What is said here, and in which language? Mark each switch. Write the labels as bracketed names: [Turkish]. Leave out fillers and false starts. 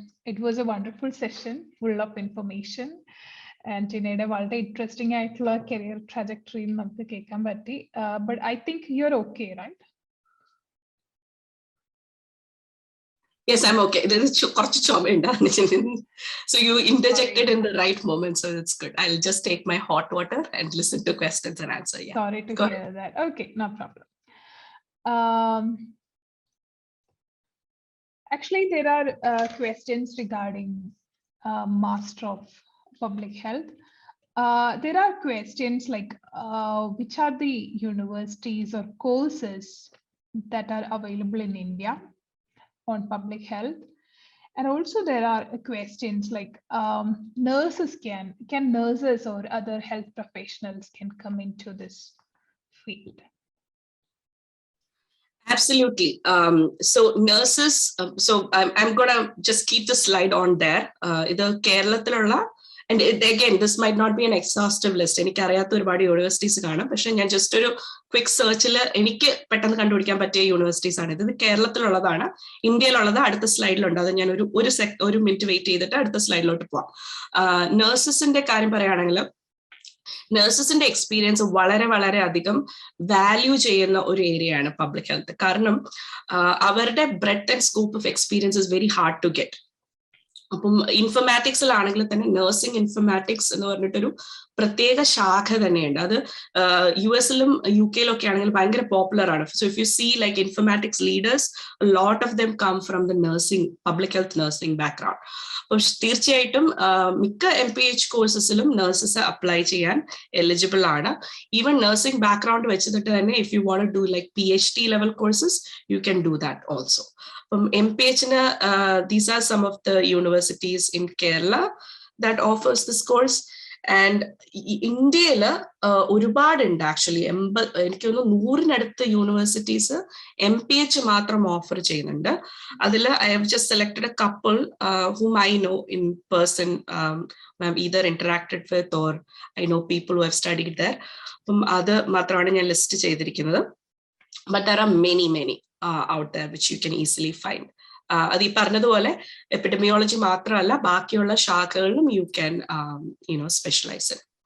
[English] It was a wonderful session, full of information. [Malayalam] And Jinയുടെ വളരെ interesting ആയിട്ടുള്ള career trajectory നമുക്ക് കേൾക്കാൻ പറ്റി. [English] But I think you're okay, right? Yes, I'm okay. There is [Malayalam] കുറച്ച് ചുമയുണ്ട്. [English] So you interjected in the right moment, so it's good. I'll just take my hot water and listen to questions and answer. Yeah. Sorry to hear that. Okay, no problem. Actually, there are questions regarding Master of Public Health. There are questions like which are the universities or courses that are available in India on public health, and also there are questions like nurses can nurses or other health professionals can come into this field. Absolutely. So nurses, so I'm gonna just keep the slide on there. This Kerala, and again, this might not be an exhaustive list. [Malayalam] എനിക്കറിയാത്ത ഒരുപാട് universities കാണാം, പക്ഷെ ഞാൻ just ഒരു quick സെർച്ചിൽ എനിക്ക് പെട്ടെന്ന് കണ്ടുപിടിക്കാൻ പറ്റിയ universities ആണ്. ഇത് കേരളത്തിലുള്ളതാണ്, ഇന്ത്യയിലുള്ളത് അടുത്ത സ്ലൈഡിലുണ്ട്. അത് ഞാൻ ഒരു മിനിറ്റ് വെയിറ്റ് ചെയ്തിട്ട് അടുത്ത സ്ലൈഡിലോട്ട് പോവാം. നഴ്സസിന്റെ കാര്യം പറയുകയാണെങ്കിൽ നഴ്സസിന്റെ എക്സ്പീരിയൻസ് വളരെ വളരെ അധികം വാല്യൂ ചെയ്യുന്ന ഒരു ഏരിയ ആണ് പബ്ലിക് ഹെൽത്ത്. കാരണം അവരുടെ [English] Breadth and scope of experience is very hard to get. [Malayalam] അപ്പം ഇൻഫർമാറ്റിക്സിലാണെങ്കിൽ തന്നെ നഴ്സിംഗ് ഇൻഫർമാറ്റിക്സ് എന്ന് പറഞ്ഞിട്ടൊരു പ്രത്യേക ശാഖ തന്നെയുണ്ട്. അത് US-ലും UK-ലും ഒക്കെ ആണെങ്കിൽ ഭയങ്കര പോപ്പുലർ ആണ്. [English] So if you see like informatics leaders, lot of them come from the nursing, public health nursing background. [Malayalam] അപ്പോൾ തീർച്ചയായിട്ടും മിക്ക MPH കോഴ്സസിലും നഴ്സസ് അപ്ലൈ ചെയ്യാൻ എലിജിബിൾ ആണ്. [English] even nursing background [Malayalam] വെച്ചിട്ട് തന്നെ [English] If you want to do like PhD level courses you can do that also. MPH-ന് these are some of the universities in Kerala that offers this course. [Malayalam] And ഇന്ത്യയിൽ ഒരുപാടുണ്ട് actually. എനിക്ക് തോന്നുന്നു 100-നടുത്ത് universities MPH മാത്രം offer ചെയ്യുന്നുണ്ട്. അതിൽ [English] I have just selected a couple whom I know in person, I've either interacted with or I know people who have studied there. [Malayalam] അപ്പം അത് മാത്രമാണ് ഞാൻ ലിസ്റ്റ് ചെയ്തിരിക്കുന്നത്. [English] But there are many out there which you can easily find. [Malayalam] അത് ഈ പറഞ്ഞതുപോലെ epidemiology മാത്രമല്ല, ബാക്കിയുള്ള ശാഖകളിലും [English] You can specialise.